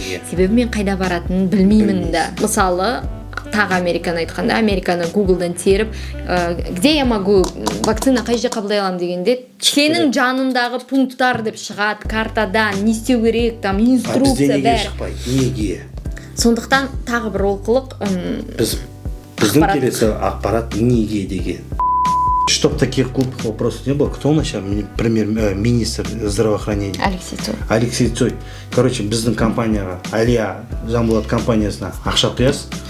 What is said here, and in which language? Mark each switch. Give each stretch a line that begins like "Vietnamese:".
Kazakh: Себебі мен қайда баратынын білмеймін да. Мысалы, тағы Американы айтқанда, Американы Google'дан теріп,
Russian: где я могу
Kazakh: вакцина қай жерде қабылдай аламын дегенде, сенің жанындағы пункттар деп шығады, картадан, не істеу керек,
Russian: там инструкция
Kazakh: бәрі. Бізде неге шықпайды? Неге? Сондықтан тағы бір олқылық біздің келесі ақпарат неге деген.
Russian: Чтоб таких глупых вопросов не было, кто у нас сейчас премьер-министр здравоохранения? Алексей Цой.
Kazakh: Короче, біздің компанияға, Алия Жанболат компаниясына ақша құясыз.